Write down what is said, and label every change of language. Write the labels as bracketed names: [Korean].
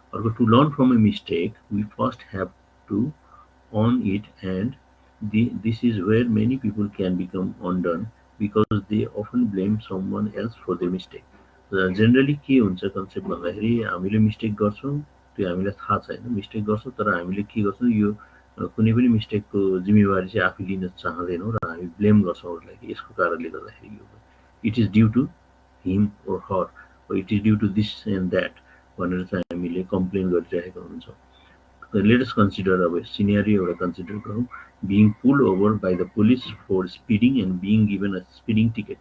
[English] अर्को to learn from a mistake we first have to own it, and this is where many people can become undone because they often blame someone else for their mistake. [Nepali] Generally के हुन्छ concept भन्दाखेरि हामीले mistake गर्छौँ, त्यो हामीलाई थाहा छैन mistake गर्छौँ, तर हामीले के गर्छौँ यो कुनै पनि मिस्टेकको जिम्मेवारी चाहिँ आफै लिन चाहँदैनौँ र हामी ब्लेम गर्छौँ अरूलाई कि यसको कारणले गर्दाखेरि यो [English] it is due to him or her, it is due to this and that [Nepali] भनेर चाहिँ हामीले कम्प्लेन गरिरहेका हुन्छौँ। [English] Let us consider a scenario or consider being pulled over by the police for speeding and being given a speeding ticket.